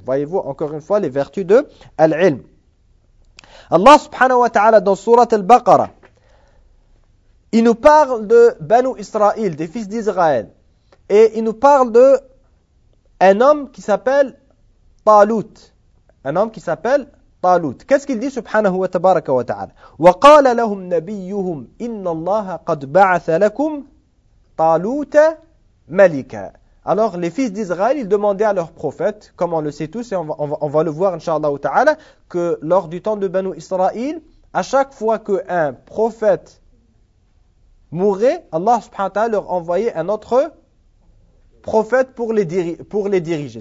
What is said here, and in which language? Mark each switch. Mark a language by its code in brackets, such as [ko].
[fr] Voyez-vous encore une fois les vertus de al-ilm. Allah subhanahu wa ta'ala dans sourate al-Baqara, il nous parle de Banu Israël, des fils d'Israël. Et il nous parle de un homme qui s'appelle Talut. Qu'est-ce qu'il dit subhanahu wa tabaraka wa ta'ala? [ar] وَقَالَ لَهُمْ نَبِيُّهُمْ إِنَّ اللَّهَ قَدْ بَعَثَ لَكُمْ Talouta Malika. [fr] Alors les fils d'Israël, ils demandaient à leur prophète, comme on le sait tous, et on va le voir, inshallah ta'ala, que lors du temps de Banu Israël, à chaque fois qu'un prophète mourait, Allah subhanahu wa ta'ala leur envoyait un autre prophète pour les diriger.